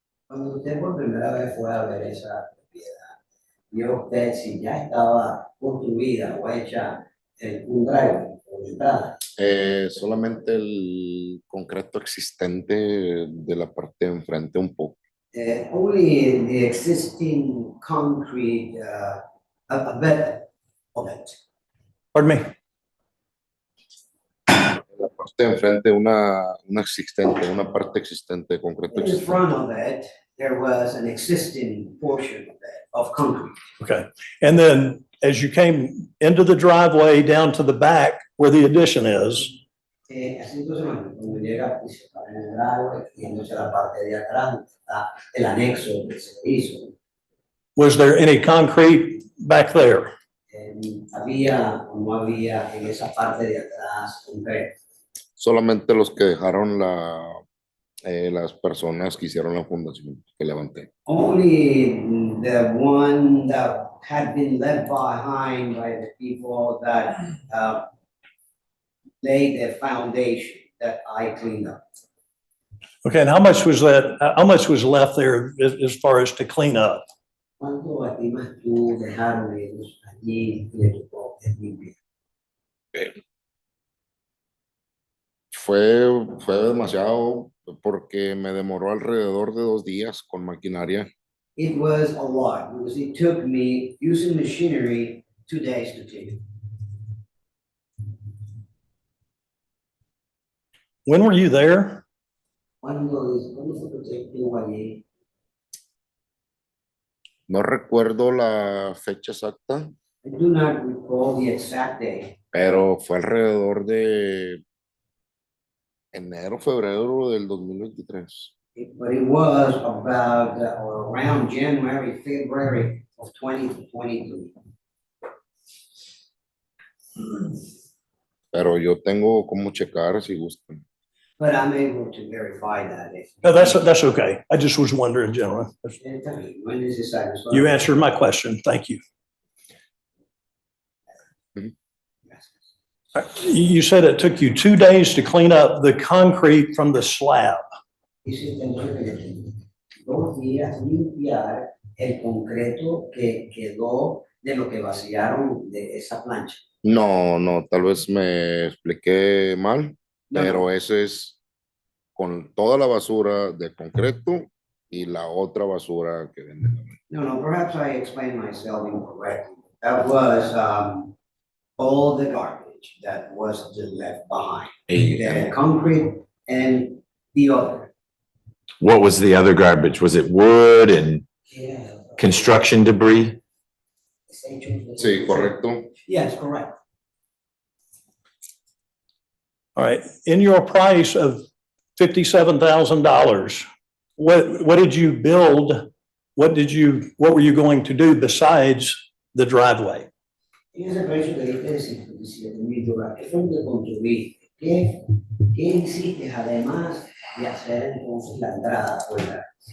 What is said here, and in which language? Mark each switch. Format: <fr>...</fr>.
<es>Cuando usted por primera vez fue a ver esa propiedad, vio usted si ya estaba construida o hecha un driveway o entrada. Solamente el concreto existente de la parte de enfrente un poco.</es> <en>Only the existing concrete, a bit of it. Pardon me?</en> <es>La parte de enfrente una parte existente de concreto</es> <en>In</en> <es>existente.</es> <en>front of it, there was an existing portion of concrete. Okay, and then as you came into the driveway down to the back where the addition is,</en> <es>Así entonces, cuando llega y se para en el driveway, yéndose a la parte de atrás, está el anexo del servicio.</es> <en>was there any concrete back there?</en> <es>Había o no había en esa parte de atrás concreto. Solamente los que dejaron las personas que hicieron la fundación, que levanté.</es> <en>Only the one that had been left behind by the people that laid the foundation that I cleaned up. Okay, and how much was that, how much was left there as far as to clean up?</en> <es>¿Cuánto estimas tú dejaron ellos allí que le tocó limpiar? Fue demasiado porque me demoró alrededor de 2 días con maquinaria</es> <en>It was a lot because it took me using machinery 2 days to take. When were you there?</en> <es>¿Cuándo fue que usted estuvo allí? No recuerdo la fecha exacta,</es> <en>I do not recall the exact day,</en> <es>pero fue alrededor de enero, febrero del 2023.</es> <en>but it was about or around January, February of 2022.</en> <es>Pero yo tengo cómo checar si gustan.</es> <en>But I'm able to verify that. No, that's okay. I just was wondering, gentlemen.</en> <es>No es necesario.</es> <en>You answered my question. Thank you. You said it took you 2 days to clean up the concrete from the slab.</en> <es>Dice que 2 días limpiar el concreto que quedó de lo que vaciaron de esa plancha. No, no, tal vez me expliqué mal,</es> <en>No,</en> <es>pero no. eso es con toda la basura de concreto y la otra basura que venden.</es> <en>No, perhaps I explained myself incorrectly. That was all the garbage that was just left behind. The concrete and the other. What was the other garbage? Was it wood and construction debris?</en> <es>Sí, correcto.</es> <en>Yes, correct. All right. In your price of $57,000, what did you build? What were you going to do besides the driveway?</en> <es>En ese precio que diste de $57,000, ¿qué fue lo que construiste? ¿Qué hiciste además de hacer entonces la entrada afuera?</es>